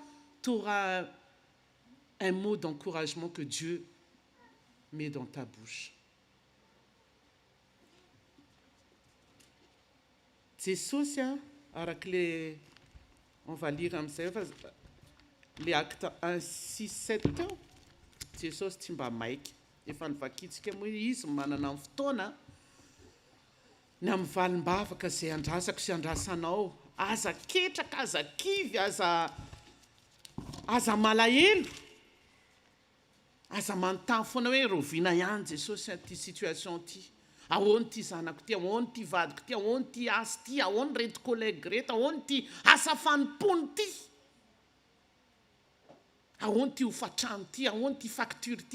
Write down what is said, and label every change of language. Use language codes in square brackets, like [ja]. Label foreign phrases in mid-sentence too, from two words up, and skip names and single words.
[fr] Tu auras un mot d'encouragement que Dieu met dans ta bouche. C'est ça, on va lire les actes 1, 6, 7. C'est ça, c'est Mike. [mg] Efa nivakitsika moa izy manana amin'ny fotoana ny amin'ny valim-bavaka izay andrasako sy andrasanao, aza ketraka, aza kivy, aza malahelo, aza manontany foana hoe roviana ihany Jesosy ty situation ty, ahoany ty zanako ty, ahoany ty vadiko ty, ahoany ty asy ty, ahoany reto collègue reto, ahoany ty asa fanimpony ty, ahoany ty hofatrano ty, ahoany ty facture ty.